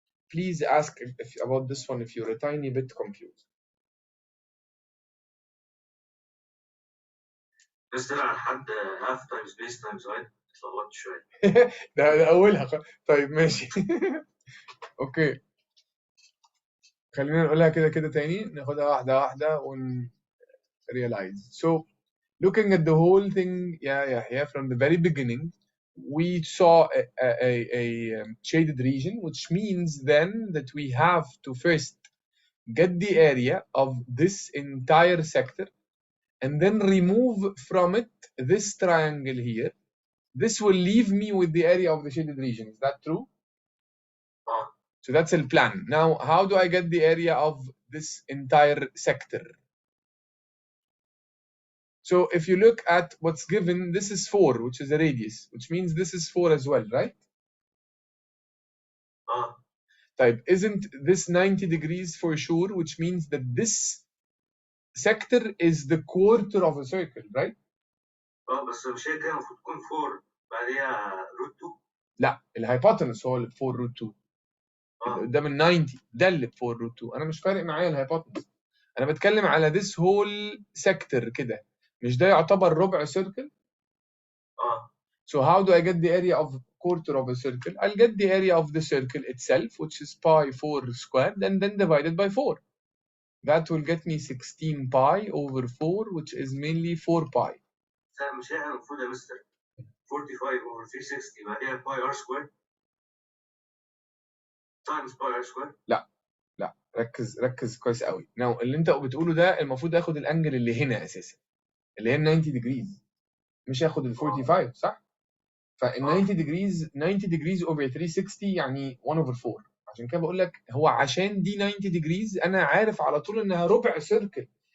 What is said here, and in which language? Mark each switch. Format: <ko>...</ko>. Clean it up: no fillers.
<en>Please ask about this one if you're a tiny bit confused.</en> <ar>بس طلع لحد</ar> <en>half times base times height</en> <ar>اتلخبطت شوية. ده أولها. طيب ماشي. أوكي. خلينا نقولها كده تاني، ناخدها واحدة واحدة ون realize.</ar> <en>So looking at the whole thing, yeah, from the very beginning, we saw a shaded region, which means then that we have to first get the area of this entire sector and then remove from it this triangle here. This will leave me with the area of the shaded region. Is that true? So that's the plan. Now, how do I get the area of this entire sector? So if you look at what's given, this is 4, which is a radius, which means this is 4 as well, right? Type, isn't this 90 degrees for sure, which means that this sector is the quarter of a circle, right?</en> <ar>بس مش هي كده المفروض تكون 4 بعديها روت 2. لا، الهايبوتنس هو اللي ب 4 روت 2. قدام ال 90 ده اللي ب 4 روت 2. انا مش فارق معايا الهايبوتنس، انا بتكلم على</ar> <en>this whole sector</en> <ar>كده. مش ده يعتبر ربع سيركل؟</ar> <en>So how do I get the area of quarter of a circle? I'll get the area of the circle itself, which is pi 4 squared, and then divided by 4. That will get me 16 pi over 4, which is mainly 4 pi.</en> <ar>مش هي المفروض يا مستر 45 over 360 بعديها</ar> <en>pi r squared times pi r squared.</en> <ar>لا ركز كويس قوي. Now اللي انت بتقوله ده المفروض اخد الانجل اللي هنا اساسا، اللي هي 90 degrees، مش اخد ال 45 صح؟ فال 90 degrees over 360 يعني 1 over 4. عشان كده بقول لك هو عشان دي 90 degrees انا عارف على طول انها ربع سيركل.</ar>